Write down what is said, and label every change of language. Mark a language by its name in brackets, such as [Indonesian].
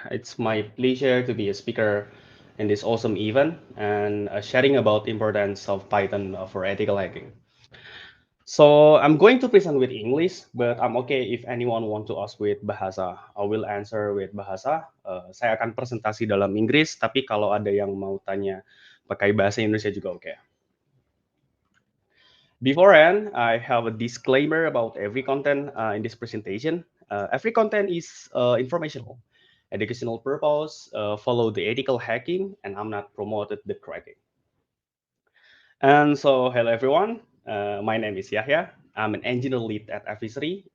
[English] It's my pleasure to be a speaker in this awesome event and sharing about the importance of Python for ethical hacking. So I'm going to present with English, but I'm okay if anyone want to ask with bahasa. I will answer with bahasa. [Indonesian] Saya akan presentasi dalam Inggris, tapi kalau ada yang mau tanya pakai bahasa Indonesia juga oke. [English] Beforehand, I have a disclaimer about every content in this presentation. Every content is informational, educational purpose, follow the ethical hacking, and I'm not promoted the cracking. And so, hello everyone. My name is Yahya. I'm an engineer lead at Fishery.